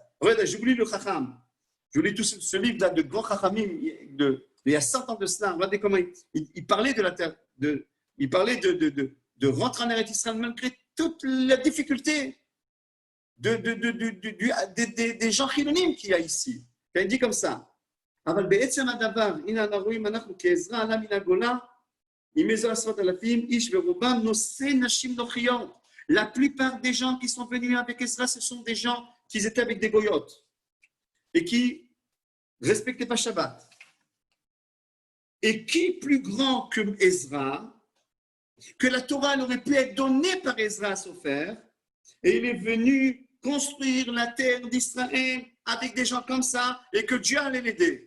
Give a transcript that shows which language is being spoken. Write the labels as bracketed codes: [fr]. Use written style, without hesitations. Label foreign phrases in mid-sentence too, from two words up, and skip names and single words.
[fr] Regardez, j'oublie le Chacham. J'oublie tout ce livre de grands Chachamim il y a 100 ans de cela. Regardez comment il parlait de la terre. Il parlait de rentrer en [he] ארץ ישראל [fr] malgré toute la difficulté des gens chilonimes qu'il y a ici. Il dit comme ça. [he] אבל בעצם הדבר, הנה אנחנו רואים אנחנו כעזרה עלה מן הגולה, עם איזו 10,000 איש ורובם נושאי נשים נוחיות. [fr] La plupart des gens qui sont venus avec Ezra, ce sont des gens qui étaient avec des goyotes et qui ne respectaient pas Shabbat. Et qui plus grand que Ezra, que la Torah aurait pu être donnée par Ezra à Sofer, et il est venu construire la terre d'Israël avec des gens comme ça, et que Dieu allait l'aider.